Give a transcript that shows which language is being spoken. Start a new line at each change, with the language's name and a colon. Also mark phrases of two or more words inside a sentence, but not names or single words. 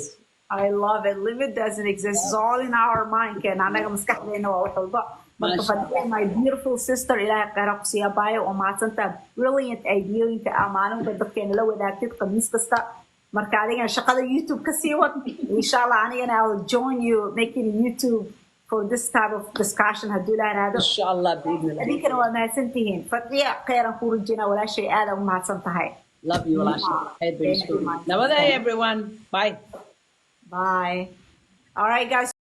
English: I love it. Limit doesn't exist. It's all in our mind.
Somali: Ken anaga maskaxdeena waa wax walba. Marka fadhiya
English: my beautiful sister
Somali: ilaahay khayr ku siiya baayo oo maadsanta brilliant ideoyinka amaanuhu dadkeena la wadaagtid khamiis kasta. Marka adigana shaqada YouTube ka sii wad.
English: Inshallah anigana I'll join you making YouTube for this type of discussion.
Somali: hadduu la yiraahdo
Arabic: إن شاء الله بإذن الله.
Somali: adinkana waa mahadsantihiin. Fadhiya khayran ku rajayna walaashay aad u mahadsan tahay.
English: Love you, walaashay. Namaste everyone. Bye. Bye. All right, guys.